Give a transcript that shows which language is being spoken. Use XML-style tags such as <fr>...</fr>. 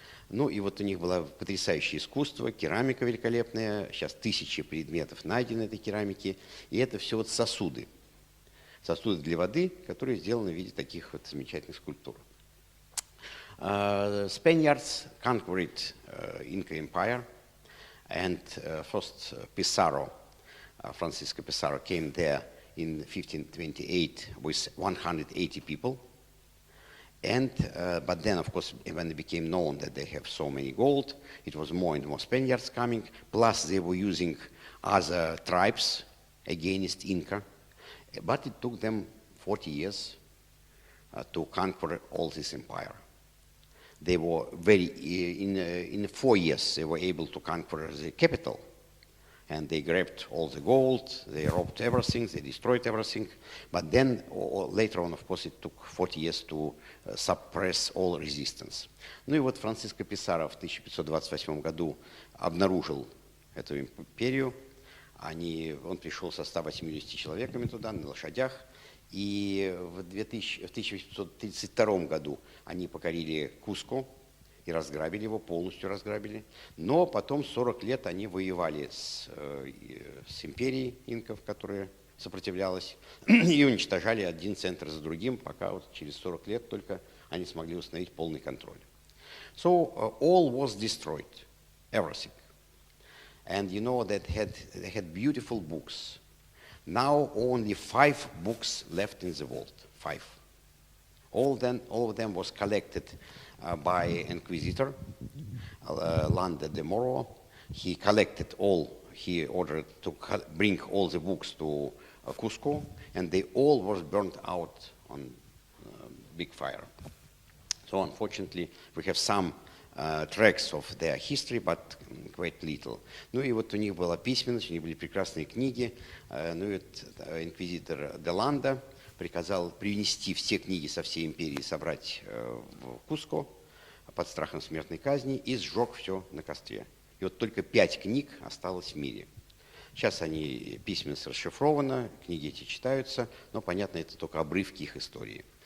<ru>Ну и вот у них было потрясающее искусство, керамика великолепная, сейчас тысячи предметов найдены этой керамики, и это все вот сосуды. Сосуды для воды, которые сделаны в виде таких вот замечательных скульптур.</ru> <en>Spaniards conquered Inca Empire, and first Pizarro, Francisco Pizarro, came there in 1528 with 180 people. And, but then, of course, when it became known that they have so many gold, it was more and more Spaniards coming, plus they were using other tribes against Inca. But it took them 40 years to conquer all this empire. They were in 4 years, they were able to conquer the capital. And they grabbed all the gold, they robbed everything, they destroyed everything. But then, later on, of course, it took 40 years to suppress all resistance.</en> <ru>Ну и вот Франциско Писаро в 1528 году обнаружил эту империю. Он пришел со 180 человеками туда, на лошадях. И в 1832 году они покорили Куско и разграбили его, полностью разграбили. Но потом 40 лет они воевали с империей инков, которая сопротивлялась, и уничтожали один центр за другим, пока вот через 40 лет только они смогли установить полный контроль.</ru> <en>So all was destroyed, everything. And you know that they had beautiful books. Now only 5 books left in the world, 5. All of them was collected by Inquisitor Landa de Moro. He collected all, he ordered to bring all the books to Cusco, and they all were burnt out on big fire. So unfortunately, we have some tracks of their history, but quite little.</en> <ru>Ну и вот у них была письменность, у них были прекрасные книги. Ну и вот инквизитор де Ланда приказал принести все книги со всей империи, собрать в Куско под страхом смертной казни и сжег все на костре. И вот только 5 книг осталось в мире. Сейчас они, письменность расшифрована, книги эти читаются, но, понятно, это только обрывки их истории.</ru>